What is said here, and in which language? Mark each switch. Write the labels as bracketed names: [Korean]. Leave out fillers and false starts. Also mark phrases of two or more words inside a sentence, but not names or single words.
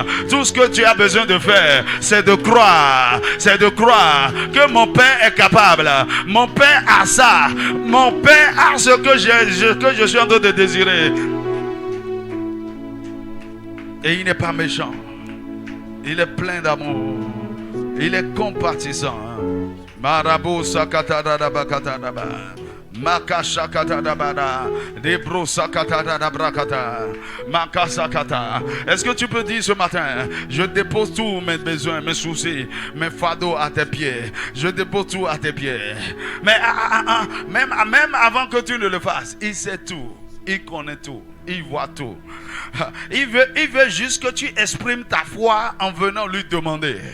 [French] Tout ce que tu as besoin de faire, c'est de croire que mon Père est capable. Mon Père a ça. Mon Père a ce que je suis en train de désirer. Et il n'est pas méchant. Il est plein d'amour. Il est compatissant. Marabo sakatadaba bakatadaba. Makashakatadabada. Debro sakatadabra kata. Makasakata. Est-ce que tu peux dire ce matin, je dépose tous mes besoins, mes soucis, mes fardeaux à tes pieds. Je dépose tout à tes pieds. Mais même avant que tu ne le fasses, il sait tout. Il connaît tout. Il voit tout. Il veut juste que tu exprimes ta foi en venant lui demander.